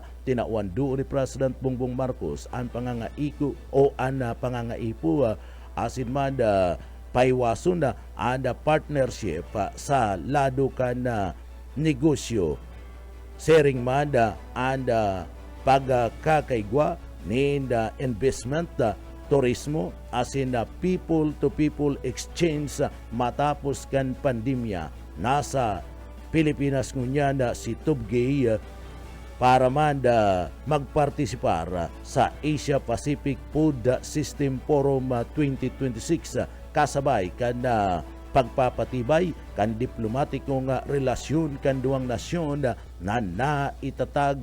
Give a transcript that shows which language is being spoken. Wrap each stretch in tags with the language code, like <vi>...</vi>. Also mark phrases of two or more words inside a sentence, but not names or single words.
<bik>Tinawan doon ni President Bongbong Marcos ang pangangaipo o ang pangangaipo asin man paiwason na ang partnership sa lado kan negosyo. Sering man ang pagkakaigwa ni investment, turismo, asin</bik> <en>people-to-people exchange</en> <bik>matapos kan pandemya. Nasa Pilipinas ngunyan si Tubgay para man magpartisipar sa Asia Pacific Food System Forum 2026 kasabay kan pagpapatibay kan diplomatiko nga relasyon kan duwang nasyon na naitatag</bik>